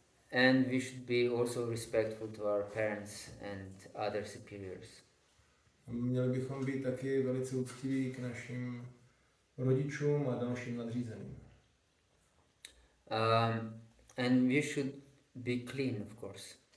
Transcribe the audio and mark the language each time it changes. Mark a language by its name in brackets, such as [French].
[English] And we should be also respectful to our parents and other superiors. [Czech] Měli bychom být taky velice uctiví k našim rodičům a dalším nadřízeným. [English] And we should be clean, of course.